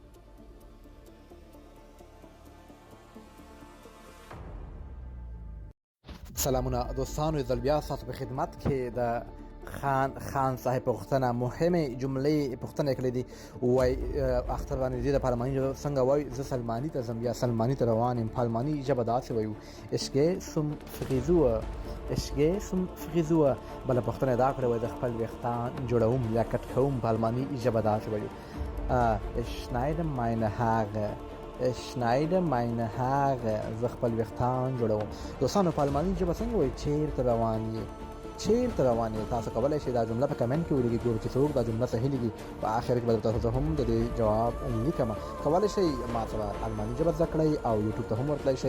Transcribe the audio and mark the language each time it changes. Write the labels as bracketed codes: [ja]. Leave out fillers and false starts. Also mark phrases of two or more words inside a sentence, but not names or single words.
[ps] سلامونه دوستانو، زه بیا ستاسو په خدمت کې د خان صاحب پوښتنه مهمې جملې پوښتنه کړې دي. وایي اختر رانږدې ده، په الماني ژبه څنګه وایي؟ زه سلماني ته ځم یا سلماني ته روان یم. په الماني ژبه داسې وایو [de] ich gehe zum Frisur. [ps] بله پوښتنه دا کړې وایي زه خپل ویښتان جوړوم یا کټ کوم. په الماني ژبه داسې وایو [de] ich schneide meine Haare. [ps] زه خپل ویښتان جوړوم. دوستانو په الماني ژبه څنګه وایي چیرته روان یې؟ تاسو کولی شئ دا جمله په کمنټ کې ولیکئ، ګورئ چې څوک دا جمله صحیح لیکي. په آخر کې به تاسو ته هم د دې جواب لیکم. کولی شئ ما سره الماني ژبه زده کړئ او یوټیوب ته هم ورتلی شئ.